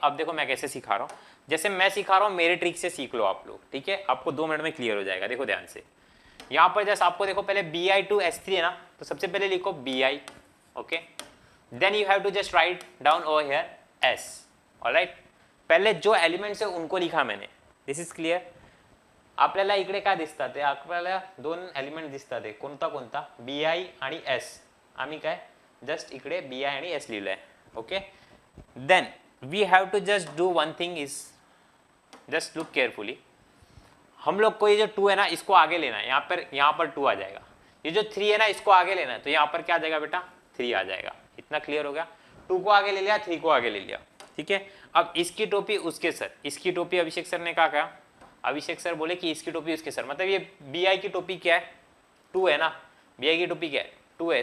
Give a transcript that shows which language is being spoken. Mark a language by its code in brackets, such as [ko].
[hi] अब देखो मैं कैसे सिखा रहा हूँ, जैसे मैं सिखा रहा हूँ मेरे ट्रिक से सीख लो आप लोग, ठीक है। आपको 2 मिनट में क्लियर हो जाएगा। देखो ध्यान से, यहाँ पर जस्ट आपको देखो पहले Bi2S3 है ना, तो सबसे पहले लिखो Bi, okay. [en] Then you have to just write down over here S, alright. [hi] पहले जो एलिमेंट्स है उनको लिखा मैंने, [en] This is clear. [mr] आपल्याला इकडे काय दिसतात? आपल्याला 2 एलिमेंट दिसतात, कोणता कोणता? Bi आणि S। आम्ही काय जस्ट इकडे Bi आणि S लिहिलंय, okay. [en] Then we have to just do one thing is, just look carefully. [hi] हम लोग को ये जो 2 है ना इसको आगे लेना है, यहाँ पर 2 आ जाएगा। ये जो 3 है ना इसको आगे लेना है, तो यहाँ पर क्या आ जाएगा बेटा? 3 आ जाएगा। इतना क्लियर हो गया? 2 को आगे ले लिया, 3 को आगे ले लिया, ठीक है। अब इसकी टोपी उसके सर, इसकी टोपी अभिषेक सर ने कहा, अभिषेक सर बोले कि इसकी टोपी उसके सर, मतलब ये Bi की टोपी क्या है? 2 है ना। Bi की टोपी क्या है? 2 है।